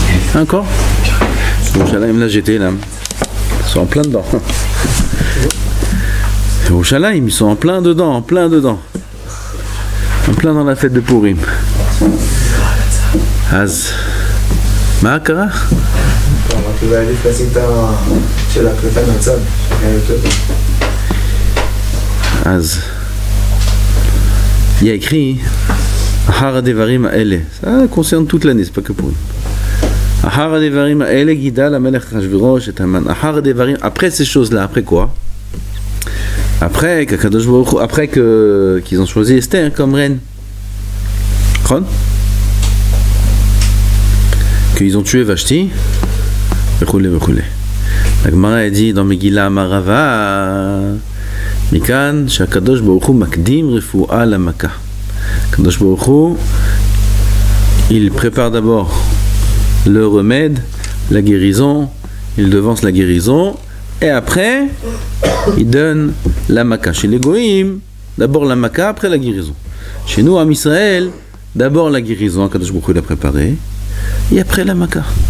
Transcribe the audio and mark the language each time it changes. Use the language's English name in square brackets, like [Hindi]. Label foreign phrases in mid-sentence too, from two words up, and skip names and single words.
[French] Encore Yerushalayim, là j'étais là. Ils sont en plein dedans. Yerushalayim, ils sont en plein dedans, en plein dedans. En plein dans la fête de Purim. [Hebrew] Az. מה קרה? כאילו העדיף לשים את של הקלטה מהצד, היה יותר טוב. [French] אז il y a écrit [Hebrew] אחר הדברים האלה. [French] Ça concerne toute l'année, c'est pas que pour nous. [Hebrew] אחר הדברים האלה גדל המלך אחשורוש et Haman. אחר הדברים, [French] après ces choses-là, après quoi? Après qu'Akadosh Baruch Hu, après qu'ils ont choisi Esther comme reine. Chon? Qu'ils ont tué Vashti. [Hebrew] וכולי, וכולי. [French] La Gemara a dit dans Megillah [Hebrew] אמר רבא מכאן שהקדוש ברוך הוא מקדים רפואה למכה. [French] Kadosh Baruch Hu, il prépare d'abord le remède, la guérison, il devance la guérison, et après il donne la Maka. Chez les Goïm, d'abord la Maka, après la guérison. Chez nous, en Israël, d'abord la guérison, Kadosh Baruch Hu l'a préparé, et après la Maka.